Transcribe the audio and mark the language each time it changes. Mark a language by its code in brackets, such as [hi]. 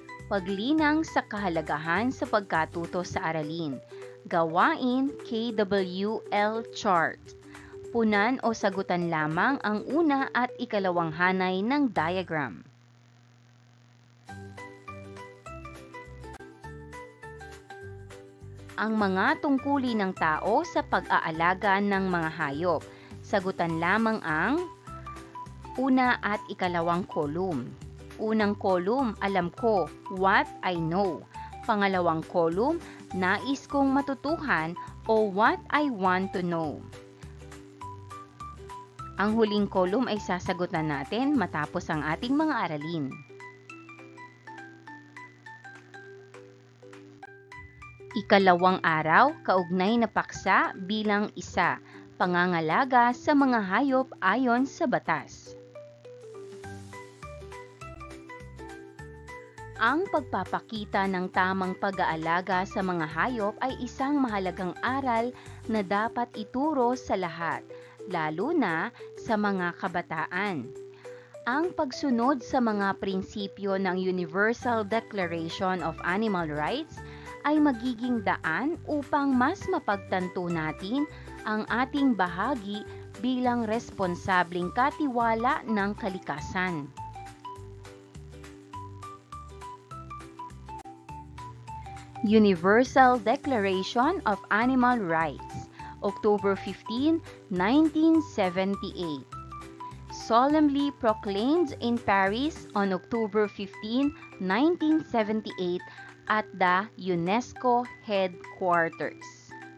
[tl] Paglinang sa kahalagahan sa pagkatuto sa aralin. Gawain KWL chart. Punan o sagutan lamang ang una at ikalawang hanay ng diagram. Ang mga tungkulin ng tao sa pag-aalaga ng mga hayop. Sagutan lamang ang una at ikalawang kolum. Unang kolum, alam ko, [en] what I know. [tl] Pangalawang kolum, nais kong matutuhan o [en] what I want to know. [tl] Ang huling kolum ay sasagutan natin matapos ang ating mga aralin. Ikalawang araw, kaugnay na paksa bilang isa, pangangalaga sa mga hayop ayon sa batas. Ang pagpapakita ng tamang pag-aalaga sa mga hayop ay isang mahalagang aral na dapat ituro sa lahat, lalo na sa mga kabataan. Ang pagsunod sa mga prinsipyo ng Universal Declaration of Animal Rights ay magiging daan upang mas mapagtanto natin ang ating bahagi bilang responsableng katiwala ng kalikasan. [en] Universal Declaration of Animal Rights, October 15, 1978. Solemnly proclaimed in Paris on October 15, 1978 at the UNESCO headquarters.